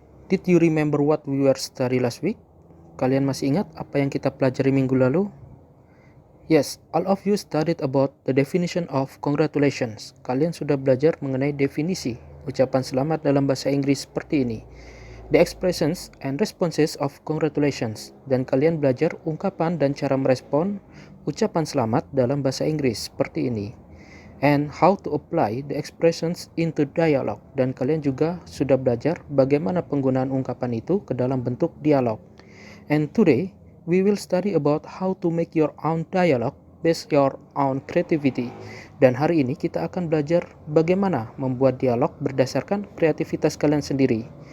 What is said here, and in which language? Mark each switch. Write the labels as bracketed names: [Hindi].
[English] Did you remember what we were study last week? [Indonesian] Kalian masih ingat apa yang kita pelajari minggu lalu? [English] Yes, all of you studied about the definition of congratulations. [Indonesian] Kalian sudah belajar mengenai definisi ucapan selamat dalam bahasa Inggris seperti ini. [English] The expressions and responses of congratulations. [Indonesian] Dan kalian belajar ungkapan dan cara merespon ucapan selamat dalam bahasa Inggris seperti ini. [English] And how to apply the expressions into dialogue. [Indonesian] Dan kalian juga sudah belajar bagaimana penggunaan ungkapan itu ke dalam bentuk dialog. [English] And today, we will study about how to make your own dialogue based your own creativity. [Indonesian] Dan hari ini kita akan belajar bagaimana membuat dialog berdasarkan kreativitas kalian sendiri.